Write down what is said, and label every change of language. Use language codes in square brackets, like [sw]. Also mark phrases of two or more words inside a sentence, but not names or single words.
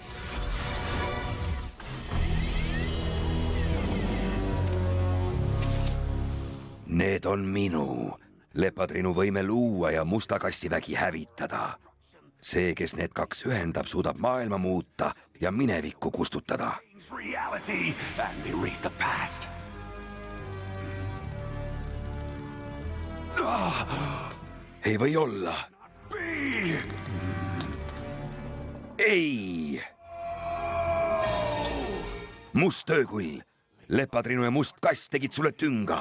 [et] Need on minu. Lepatrinu võime luua ja musta kassivägi hävitada. See, kes need kaks ühendab, suudab maailma muuta ja minevikku kustutada. [en] Reality and erase the past. [et] Ei või olla. Be! Ei! Must öökull, lepatrinu ja must kass tegid sulle tünga.